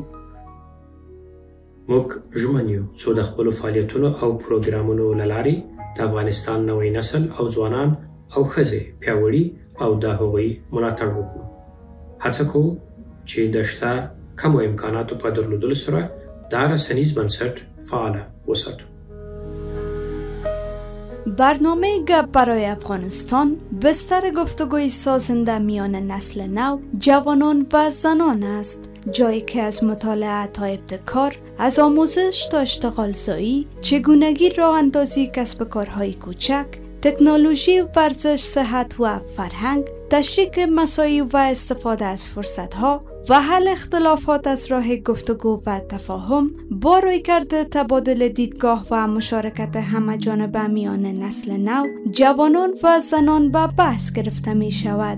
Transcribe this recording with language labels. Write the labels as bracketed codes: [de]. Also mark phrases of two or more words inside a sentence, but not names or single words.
[ps] موږ ژمن یو څو د خپلو فعالیتونو او پروګرامونو له لارې د افغانستان نوی نسل او ځوانان او ښځې پیاوړي او د هغوی ملاتړ وکړو. هڅه کوو چې د شته کمو امکاناتو په درلودلو سره دا رسنیز بنسټ فعال وساتو. [fa] برنامه گپ برای افغانستان بستر گفتگوی سازنده میان نسل نو، جوانان و زنان است، جایی که از مطالعه تا ابتکار، از آموزش تا اشتغال زایی، چگونگی راه اندازی کسب کارهای کوچک، تکنولوژی، ورزش، صحت و فرهنگ، تشریک مساعی و استفاده از فرصتها و حل اختلافات از راه گفتگو و تفاهم با رویکرد تبادل دیدگاه و مشارکت همه‌جانبه میان نسل نو، جوانان و زنان به بحث گرفته می شود.